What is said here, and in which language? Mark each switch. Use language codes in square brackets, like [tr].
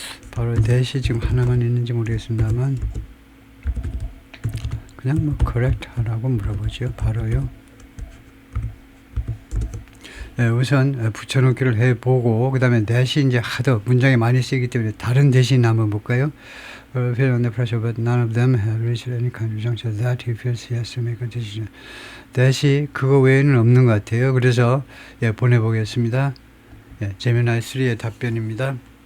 [ko] 바로 대시 지금 하나만 있는지 모르겠습니다만 그냥 뭐 correct 하라고 물어보죠. 바로요. 네, 우선 붙여넣기를 해보고 그 다음에 대시 이제 하도 문장이 많이 쓰이기 때문에 다른 대신 한번 볼까요? [en] Feel under pressure, but none of them have reached any kind of juncture that he feels he has to make a decision. [ko] 대시 그거 외에는 없는 것 같아요. 그래서 보내보겠습니다. 제미나이 3의 답변입니다.